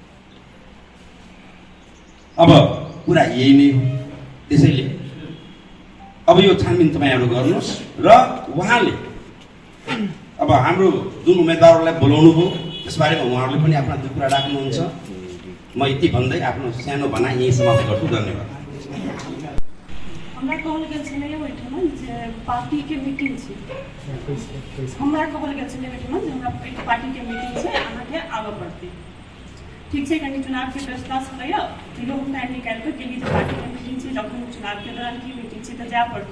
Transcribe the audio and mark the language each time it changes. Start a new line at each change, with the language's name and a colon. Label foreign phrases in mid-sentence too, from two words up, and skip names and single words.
Nepali: अब कुरा यही नै हो। त्यसैले अब यो छानबिन तपाईँहरू गर्नुहोस् र उहाँले अब हाम्रो जुन उम्मेदवारहरूलाई बोलाउनु भयो त्यसबारेमा उहाँहरूले पनि आफ्ना दुई कुरा राख्नुहुन्छ। म यति भन्दै आफ्नो सानो भनाइ यहीँ समाप्त गर्छु। धन्यवाद।
Maithili: हमरा कहल गेल छलै ओहिठाम जे पार्टीके मीटिंग छै। हमरा कहल गेल छलै ओहिठाम जे हमरा पार्टीके मीटिंग छै, अहाँके आबऽ पड़तै। ठीक छै, कनि चुनावके व्यवस्था छलैए, तैयो हम टाइम निकालि कऽ गेली जे पार्टीके मीटिंग छै, जखन चुनावके दौरान की मीटिंग छै तऽ जाय पड़तै।